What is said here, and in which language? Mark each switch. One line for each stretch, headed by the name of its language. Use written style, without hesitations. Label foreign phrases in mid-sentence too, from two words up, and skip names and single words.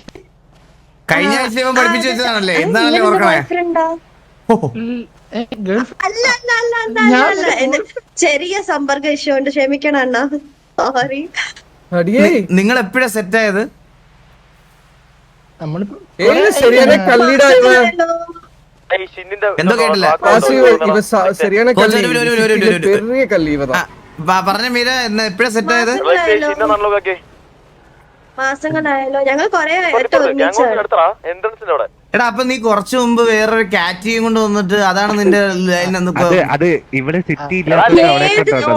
Malayalam: കഴിഞ്ഞ ആഴ്ച ഇവൻ പഠിപ്പിച്ചു വെച്ചതാണല്ലേ, എന്താണല്ലേ ഓർക്കണേ? ഫ്രണ്ടാ? ഓ, അല്ല അല്ല അല്ല അല്ല അല്ല അല്ല എന്റെ ചെറിയ സമ്പർക്ക ഇഷ്യൂ ഉണ്ട്, ക്ഷമിക്കണം അണ്ണാ, സോറി. നിങ്ങൾ എപ്പോഴാ സെറ്റ് ആയത്? നമ്മളിപ്പോ
Tamil: சரியான கல்லிடா இவன்.
Malayalam: എന്തോ കേട്ടില്ല.
Tamil: இவன் சரியான கல்லி. பெரிய கல்லி இவன்.
Malayalam: പറഞ്ഞ മീര എപ്പോഴാ സെറ്റ് ആയത്? മാസങ്ങളായല്ലോ, ഞങ്ങൾ കൊറേ ഒരുമിച്ചാണ്. എടാ അപ്പൊ നീ കുറച്ചു മുമ്പ് വേറൊരു കാറ്റിയും കൊണ്ട് വന്നിട്ട് അതാണ് നിന്റെ ലൈൻ എന്ന് ഇപ്പൊ അത് ഇവിടെ സിറ്റി ഇല്ലാത്ത അവിടെ കൊണ്ടുവന്നതാ.